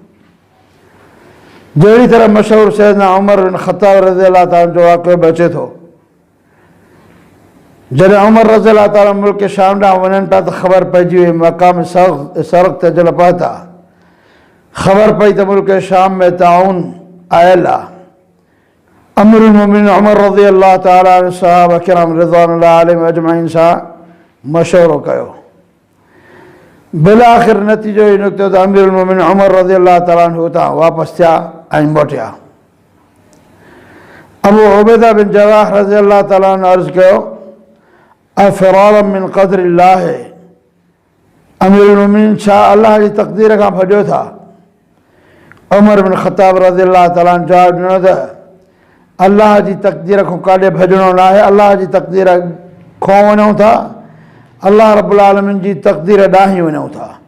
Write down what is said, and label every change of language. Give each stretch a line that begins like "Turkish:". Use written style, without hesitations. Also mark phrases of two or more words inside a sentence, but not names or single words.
Sindhi: जहिड़ी तरह मशहूरु सैयदना उमर बिन ख़त्ताब
Arabic: رضي الله تعالى
Sindhi: जो वाक़ियो बि अचे थो। जॾहिं उमर
Arabic: رضي الله تعالى
Sindhi: मुल्क शाम ॾांहुं वञनि पिया त ख़बर पइजी वई, मक़ाम सरक़ ते जल पहुता, ख़बर पई त मुल्क शाम में ताउन आयल आहे।
Arabic: أمير المؤمنين
Sindhi: उमर
Arabic: رضي الله تعالى عنه
Sindhi: सहाबा किराम
Arabic: رضوان الله عليهم أجمعين
Sindhi: सां मशवरो कयो। बिलाख़िर नतीजो ई निकितो त
Arabic: أمير المؤمنين
Sindhi: उमर
Arabic: رضي الله تعالى عنه
Sindhi: हुतां वापसि थिया ऐं मोटिया। अबू उबैदा बिन जर्राह
Arabic: رضي الله تعالى عنه
Sindhi: अर्ज़ु कयो,
Arabic: أفرارا من قدر الله, أمير المؤمنين
Sindhi: छा अल्लाह जी तक़दीर खां भॼो था? उमर बिन ख़त्ताब
Arabic: رضي الله تعالى عنه
Sindhi: जवाबु ॾिनो त अल्लाह जी तक़दीर खां काॾे भॼणो न आहे, अल्लाह जी तक़दीर खां वञूं था,
Arabic: الله رب العالمين
Sindhi: जी तक़दीर ॾांहुं ई वञूं था।